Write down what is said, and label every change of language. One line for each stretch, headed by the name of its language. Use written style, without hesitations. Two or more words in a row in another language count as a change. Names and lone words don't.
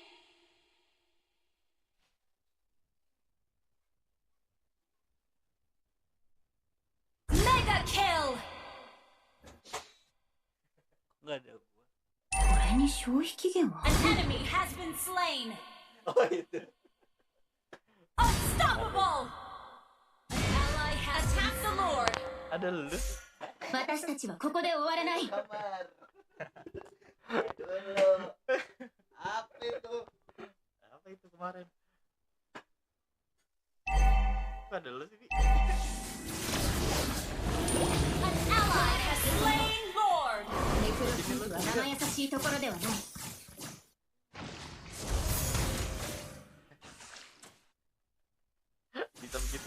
English: Mega kill. An enemy has been slain. Unstoppable. Ally has attacked the Lord.
Indonesian: Ada lu.
Japanese: 私たちはここで終わらない。
Indonesian: Apa itu kemarin? Kok ada lu sih?
English: An ally has slain Lord.
Japanese: ネクロキーは生優しいところではない。
Indonesian: Bisa begitu.